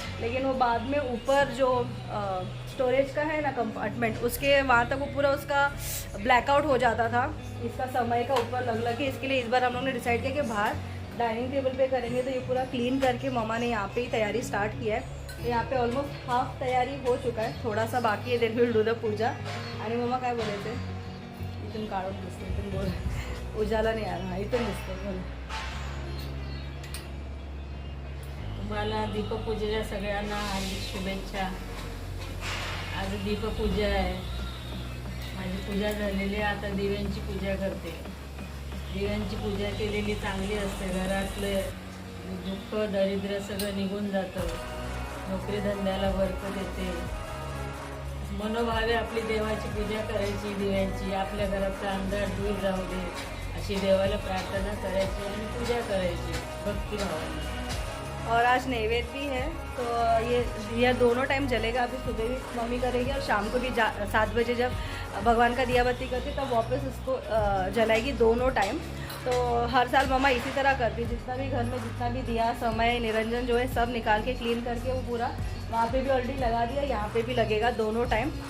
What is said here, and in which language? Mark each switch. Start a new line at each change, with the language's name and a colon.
Hindi: लेकिन वो बाद में ऊपर जो स्टोरेज का है ना कंपार्टमेंट, उसके वहाँ तक वो पूरा उसका ब्लैकआउट हो जाता था, इसका समय का ऊपर लग के। इसके लिए इस बार हम लोग ने डिसाइड किया कि बाहर डाइनिंग टेबल पे करेंगे। तो ये पूरा क्लीन करके मम्मा ने यहाँ पे ही तैयारी स्टार्ट किया है। तो यहाँ पे ऑलमोस्ट हाफ तैयारी हो चुका है, थोड़ा सा बाकी है,
English: then will do the
Hindi: पूजा।
Marathi: आणि मम्मा काय बोलायचे, इथून काढून दिसते, इथून बोल, उजाला नाही आला, इथून दिसते, बोल. तुम्हाला दीपपूजेच्या सगळ्यांना हार्दिक शुभेच्छा। आज दीपपूजा आहे, माझी पूजा झालेली आहे, आता दिव्यांची पूजा करते। दिव्यांची पूजा केलेली चांगली असते, घरातले दुःख दरिद्र सगळं निघून जातं, नोकरी धंद्याला बरकत येते। मनोभावे आपली देवाची पूजा करायची, दिव्यांची, आपल्या घराचा अंधार दूर जाऊ दे अशी देवाला प्रार्थना करायची आणि पूजा करायची भक्तिभावाने।
Hindi: और आज नैवेद्य भी है, तो ये दिया दोनों टाइम जलेगा। अभी सुबह भी मम्मी करेगी और शाम को भी 7 बजे जब भगवान का दिया बत्ती करती तब वापस उसको जलाएगी, दोनों टाइम। तो हर साल मम्मा इसी तरह करती, जितना भी घर में जितना भी दिया, समय, निरंजन जो है सब निकाल के क्लीन करके वो पूरा वहाँ पे भी ऑलरेडी लगा दिया, यहाँ पे भी लगेगा दोनों टाइम।